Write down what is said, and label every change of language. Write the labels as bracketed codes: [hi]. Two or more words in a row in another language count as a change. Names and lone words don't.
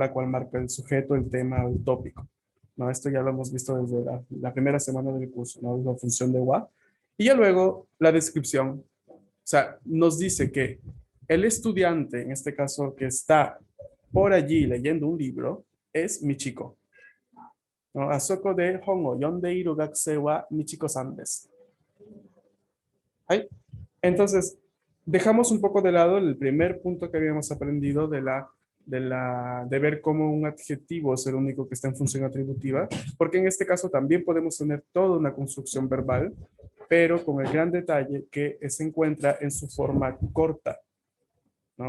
[es] La cual marca el sujeto, el tema, el tópico. ¿No? Esto ya lo hemos visto desde la primera semana del curso, ¿no? La función de wa. Y ya luego, la descripción. O sea, nos dice que el estudiante, en este caso, que está por allí leyendo un libro, es mi chico. [ja] あそこで本を読んでいる学生はみちこさんです。 [es] はい。Entonces, dejamos un poco de lado el primer punto que habíamos aprendido de ver cómo un adjetivo es el único que está en función atributiva, porque en este caso también podemos tener toda una construcción verbal, pero con el gran detalle que se encuentra en su forma corta, ¿no?